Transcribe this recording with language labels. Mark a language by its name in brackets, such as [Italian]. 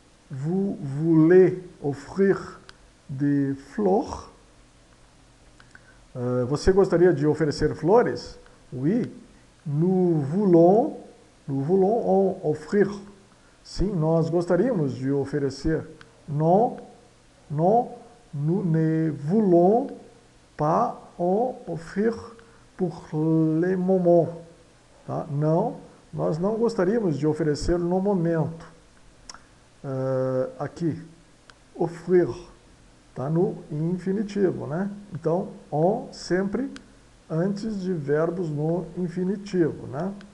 [French] Vous voulez offrir des fleurs? [Portuguese] Você gostaria de oferecer flores? [French] Oui, nous voulons en offrir. [Portuguese] Sim, nós gostaríamos de oferecer. [French] Non, nous ne voulons pas en offrir pour le moment. [Portuguese] Tá? Não, nós não gostaríamos de oferecer no momento. Aqui, offrir, está no infinitivo, né? Então, on sempre antes de verbos no infinitivo, né?